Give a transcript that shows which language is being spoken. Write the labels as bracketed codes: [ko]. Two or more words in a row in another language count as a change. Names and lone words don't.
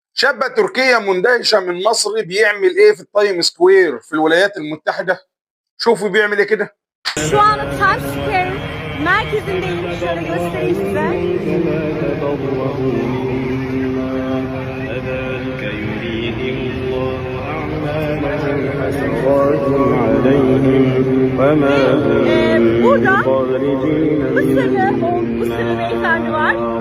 [ar] شابة تركية مندهشة من مصري بيعمل ايه في التايم سكوير في الولايات المتحدة. شوفوا بيعمل ايه كده. [tr] Şu anda Times Square merkezindeyim. Şöyle göstereyim size. Burada Mısırlı beyefendi var.